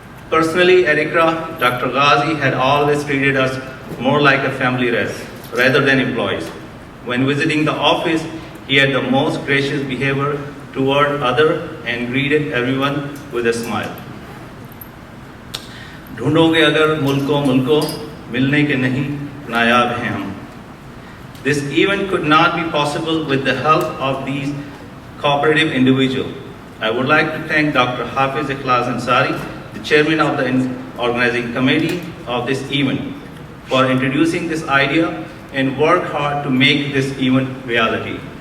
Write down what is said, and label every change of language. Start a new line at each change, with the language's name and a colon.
English: Personally, at Iqra, Dr. Ghazi had always treated us more like a family rather than employees. When visiting the office, he had the most gracious behavior toward others and greeted everyone with a smile.
Hindi: ढूंढोगे अगर मुल्को मिलने के नहीं नायाब हैं हम.
English: This event could not be possible with the help of these cooperative individuals. I would like to thank Dr. Hafiz Ikhlas Ansari, the chairman of the organizing committee of this event, for introducing this idea and work hard to make this event reality.